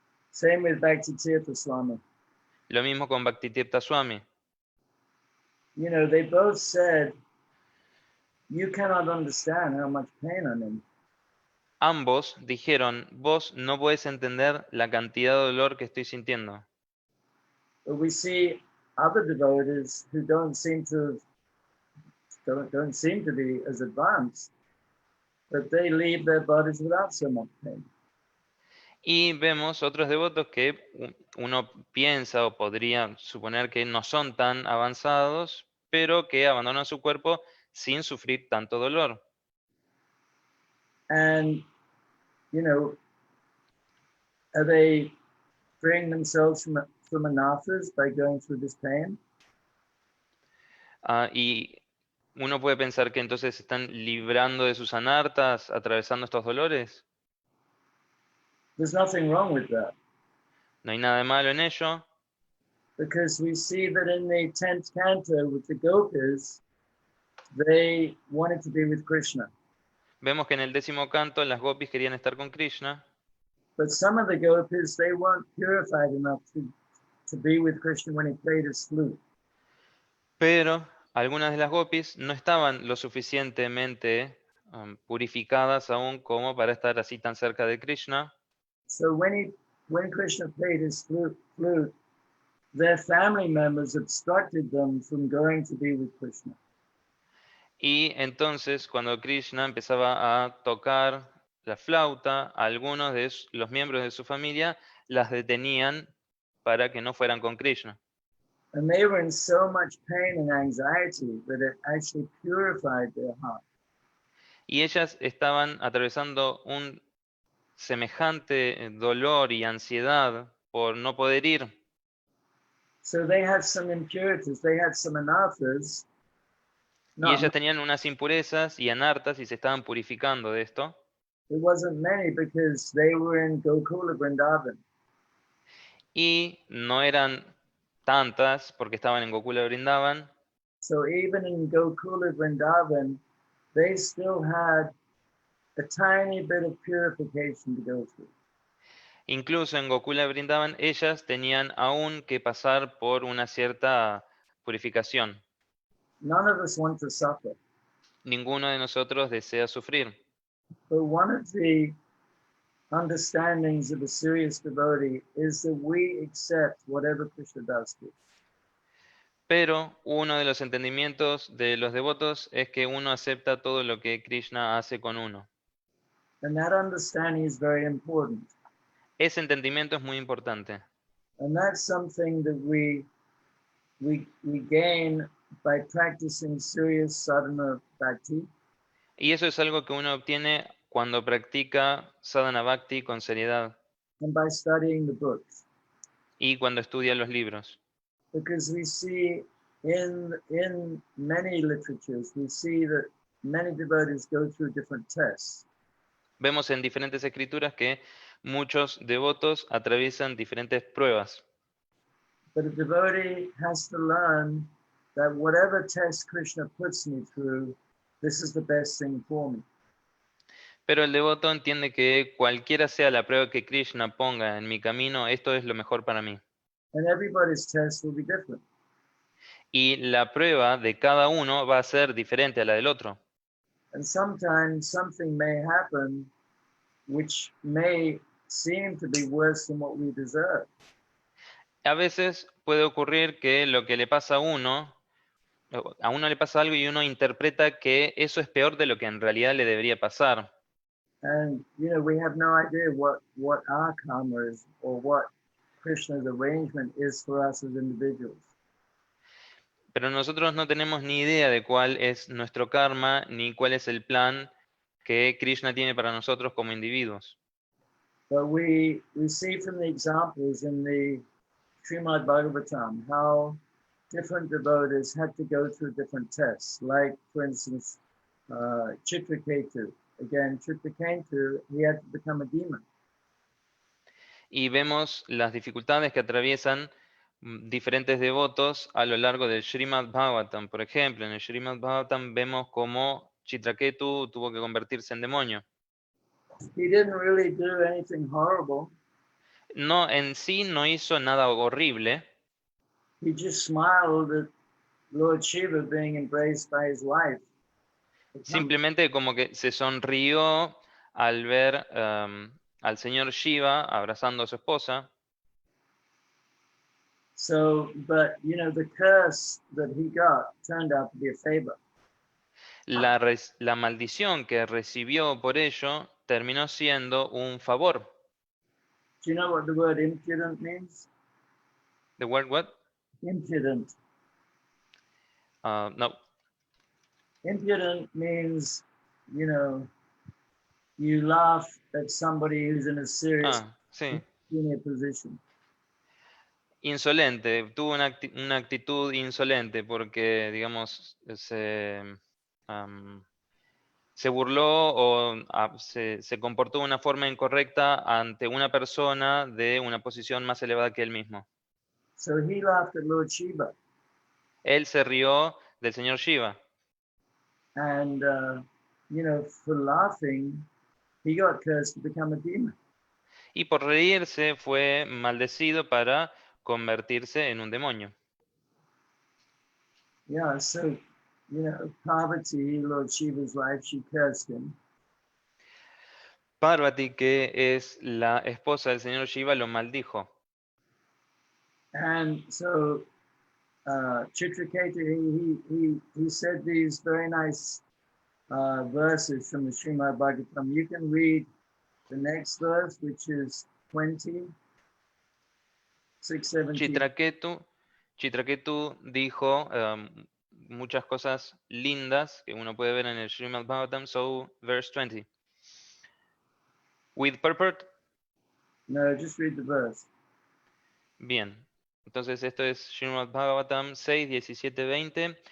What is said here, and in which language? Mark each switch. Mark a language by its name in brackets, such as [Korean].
[English] Same with Bhakti-tirtha Swami. [Spanish] Lo mismo con Bhaktitirtha Swami. [English] You know, they both said, you cannot understand how much pain I'm in. [Spanish] Ambos dijeron, vos no podés entender la cantidad de dolor que estoy sintiendo. [English] But we see other devotees who don't seem to be as advanced, but they leave their bodies without so much pain. [Spanish] Y vemos otros devotos que uno piensa o podría suponer que no son tan avanzados, pero que abandonan su cuerpo sin sufrir tanto dolor. [English] And, you know, are they freeing themselves from anarthas by going through this pain? [Spanish] Y uno puede pensar que entonces están librando de sus anartas, atravesando estos dolores. [English] There's nothing wrong with that, [Spanish] No hay nada de malo en ello, [English] because we see that in the 10th canto with the gopis, they wanted to be with Krishna. [Spanish] vemos que en el 10º canto las gopis querían estar con Krishna, [English] But some of the gopis, they weren't purified enough to be with Krishna when he played his flute. [Spanish] pero algunas de las gopis no estaban lo suficientemente purificadas aún como para estar así tan cerca de Krishna. [English] So when Krishna played his flute, their family members obstructed them from going to be with Krishna. [Spanish] Y entonces cuando Krishna empezaba a tocar la flauta, algunos de los miembros de su familia las detenían para que no fueran con Krishna. [English] And they were in so much pain and anxiety that it actually purified their heart. [Spanish] Y ellas estaban atravesando un semejante dolor y ansiedad por no poder ir. [English] So they had some impurities, they had some anarthas. [Spanish] Y ellas tenían unas impurezas y anartas y se estaban purificando de esto. [English] It wasn't many because they were in Gokula Vrindavan. [Spanish] Y no eran tantas porque estaban en Gokula Vrindavan. [English] So even in Gokula Vrindavan, they still had a tiny bit of purification to go through. [Spanish] Incluso en Gokula Vrindavan ellas tenían aún que pasar por una cierta purificación. [English] None of us want to suffer. [Spanish] Ninguno de nosotros desea sufrir. [English] But one of the understandings of a serious devotee is that we accept whatever Krishna does to us. [Spanish] Pero uno de los entendimientos de los devotos es que uno acepta todo lo que Krishna hace con uno. [English] And that understanding is very important. [Spanish] Ese entendimiento es muy importante. [English] And that's something that we gain by practicing serious sadhana bhakti. [Spanish] Y eso es algo que uno obtiene cuando practica sadhana bhakti con seriedad. [English] And by studying the books. [Spanish] Y cuando estudia los libros. [English] Because we see in many literatures, we see that many devotees go through different tests. [Spanish] Vemos en diferentes escrituras que muchos devotos atraviesan diferentes pruebas. [English] But a devotee has to learn that whatever test Krishna puts me through, this is the best thing for me. [Spanish] Pero el devoto entiende que cualquiera sea la prueba que Krishna ponga en mi camino, esto es lo mejor para mí. [English] And everybody's test will be different. [Spanish] Y la prueba de cada uno va a ser diferente a la del otro. [English] And sometimes something may happen which may seem to be worse than what we deserve. [Spanish] A veces puede ocurrir que lo que le pasa a uno le pasa algo y uno interpreta que eso es peor de lo que en realidad le debería pasar. [English] And we have no idea what our karma is or what Krishna's arrangement is for us as individuals. [Spanish] Pero nosotros no tenemos ni idea de cuál es nuestro karma ni cuál es el plan que Krishna tiene para nosotros como individuos. [English] But we see from the examples in the Srimad Bhagavatam how different devotees had to go through different tests. Like, for instance, Chitraketu. Again, Chitraketu, he had to become a demon. [Spanish] Y vemos las dificultades que atraviesan diferentes devotos a lo largo del Srimad Bhagavatam. Por ejemplo, en el Srimad Bhagavatam vemos cómo Chitraketu tuvo que convertirse en demonio. [English] He didn't really do anything horrible. [Spanish] No, en sí no hizo nada horrible. [English] He just smiled at Lord Shiva being embraced by his wife. [Spanish] Simplemente como que se sonrió al ver al señor Shiva abrazando a su esposa. [English] So, but the curse that he got turned out to be a favor. [Spanish] La maldición que recibió por ello terminó siendo un favor. [English] Do you know what the word impudent means? The word what? Impudent. No. Impudent means, you laugh at somebody who's in a serious [Spanish] Sí. [English] senior position. [Spanish] Insolente, tuvo una actitud insolente porque, digamos, se burló o se comportó de una forma incorrecta ante una persona de una posición más elevada que él mismo. [English] So he laughed at Lord Shiva. [Spanish] Él se rió del señor Shiva. [English] And, for laughing, he got cursed to become a demon. [Spanish] Y por reírse fue maldecido para convertirse en un demonio. [English] Yeah, so Parvati, Lord Shiva's wife, she cursed him. [Spanish] Parvati, que es la esposa del señor Shiva, lo maldijo. [English] And so Chitraketu, he said these very nice verses from the Srimad Bhagavatam. You can read the next verse, which is 20, 617. [Spanish] Chitraketu dijo muchas cosas lindas que uno puede ver en el Srimad Bhagavatam. [English] So, verse 20. With purport. No, just read the verse. [Spanish] Bien. Entonces esto es Srimad Bhagavatam 6, 17, 20.